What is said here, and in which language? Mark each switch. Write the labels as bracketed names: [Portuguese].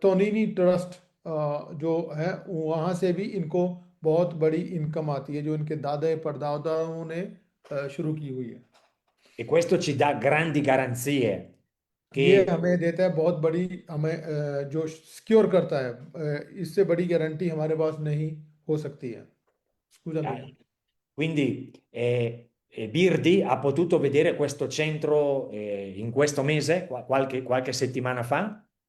[Hindi] टोनिनी trust जो है, वहाँ से भी इनको बहुत बड़ी इनकम आती है, जो इनके दादा परदादाओं ने शुरू की हुई है। [Italian] E questo ci dà grandi garanzie [Hindi] ये [Italian] che [Hindi] हमें देता है बहुत बड़ी, हमें जो सिक्योर करता है, इससे बड़ी गारंटी हमारे पास नहीं हो सकती है। [Italian] Scusami. quindi Birdi ha potuto vedere questo centro in questo mese, qualche settimana fa.